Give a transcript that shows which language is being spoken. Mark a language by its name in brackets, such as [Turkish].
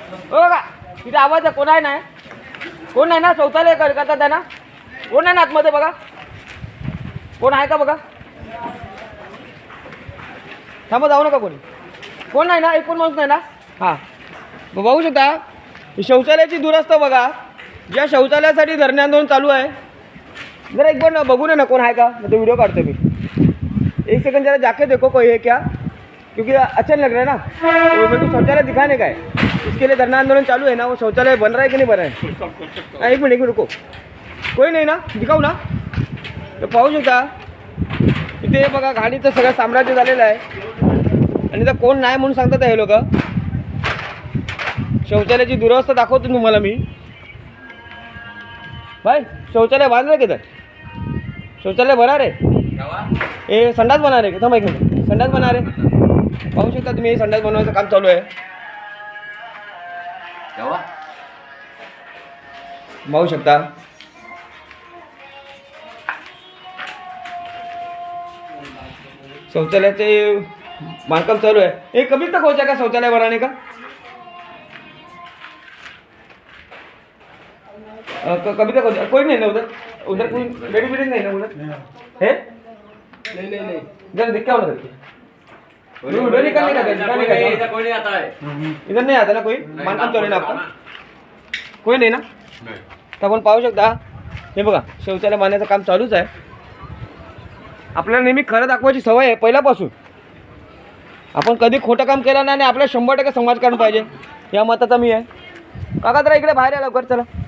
[Marathi] हो काका तिथे आवाज द्या, कोण आहे ना, कोण नाही ना, शौचालय करतात आहे ना, कोण आहे ना आतमध्ये बघा. कोण आहे का बघा? थांबा, जाऊ नका कोणी. कोण नाही ना? एक पण माणूस नाही ना? हां, मग बघू शकता ही शौचालयाची दुरस्थ बघा. ज्या शौचालयासाठी धरणे आंदोलन चालू आहे, जरा एक बार बघू ना कोण आहे का. मग तो व्हिडिओ काढतो मी. [Hindi] एक सेकंड जरा जाके देखो कोई है क्या, क्योंकि अच्छा नहीं लग रहा है ना. तो मेरे को शौचालय दिखाने का है, इसके लिए धरना आंदोलन चालू है ना. वो शौचालय बन रहा है कि नहीं बन रहा है? एक मिनट रुको. कोई नाही ना? दिखाऊ ना. [Marathi] तर पाहू शकता इथे बघा घाणीचं सगळं साम्राज्य झालेलं आहे. आणि इथं कोण नाही म्हणून सांगतात हे लोक. शौचालयाची दुरवस्था दाखवतो तुम्हाला मी. भाई शौचालय बांधलं की [Hindi] तर शौचालय बना रे. हे संडास बना रे. [Marathi] थांबा एक मिनिट. [Hindi] संडास बना रे. [Marathi] पाहू शकता तुम्ही, संडास बनवायचं काम चालू आहे. पाहू शकता शौचालयाचे बांधकाम चालू है. [Hindi] ये कभी तक हो जाएगा शौचालय बनाने का? कभी तक हो जाएगा? कोई नहीं ना उधर? उधर कोई लेडीज वेडीज नहीं ना उधर है? नहीं इधर दिख क्या होना करके वीडियो निकालने का कोई नहीं आता है. इधर नहीं आता ना कोई? बांधकाम चालू है ना आपका? कोई नाही ना? [Marathi] तर आपण पाहू शकता हे बघा शौचालय बांधण्याचं काम चालूच आहे. आपल्याला नेहमी खरं दाखवायची सवय आहे पहिल्यापासून. आपण कधी खोटं काम केलं नाही आणि आपल्या 100% समाजकारण पाहिजे या मताचा मी आहे. काका जरा इकडे बाहेर या लवकर चला.